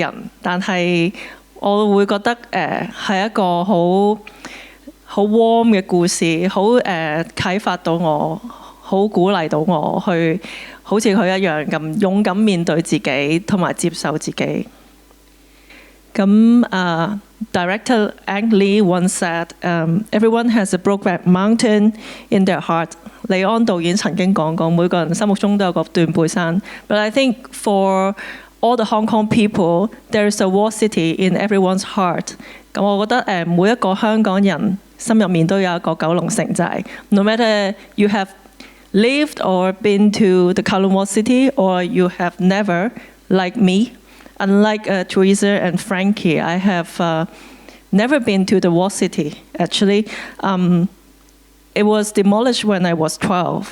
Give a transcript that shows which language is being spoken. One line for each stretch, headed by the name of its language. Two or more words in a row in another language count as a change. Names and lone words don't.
Cantonese: 人，但係我會覺得係一個好 warm 嘅故事，好啟發到我，好鼓勵到我去好似佢一樣咁勇敢面對自己，同埋接受自己。
English: Director Ang Lee once said, "Everyone has a Brokeback Mountain in their heart."
Cantonese: 李安導演曾經講過，每個人心目中都有個斷背山。
English: But I think for all the Hong Kong people, there is a wall city in everyone's heart.
Cantonese: 咁我覺得每一個香港人心入面都有一個九龍城寨。
English: No matter you have lived or been to the Kowloon Wall City, or you have never, like me.Unlike Teresa and Frankie, I have never been to the Wall City. Actually, it was demolished when I was 12.